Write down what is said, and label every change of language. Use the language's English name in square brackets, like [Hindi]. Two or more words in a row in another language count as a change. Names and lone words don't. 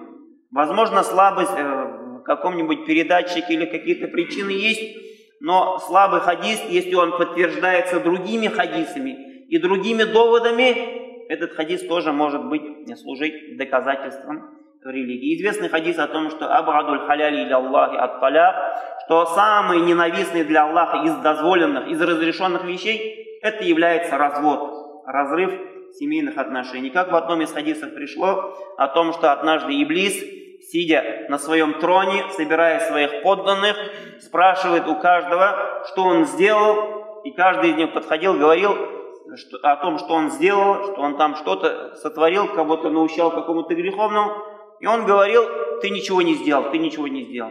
[Russian] Возможно, слабость в каком-нибудь передатчике или какие-то причины есть, но слабый хадис, если он подтверждается другими хадисами и другими доводами, этот хадис тоже может служить доказательством религии. Известный хадис о том, что [Arabic] أبغض الحلال إلى الله الطلاق, [Russian] что самый ненавистный для Аллаха из дозволенных, из разрешенных вещей, это является развод, разрыв семейных отношений. Как в одном из хадисов пришло о том, что однажды Иблис, сидя на своем троне, собирая своих подданных, спрашивает у каждого, что он сделал, и каждый из них подходил, говорил о том, что он сделал, что он там что-то сотворил, кого-то наущал какому-то греховному, и он говорил: ты ничего не сделал, ты ничего не сделал.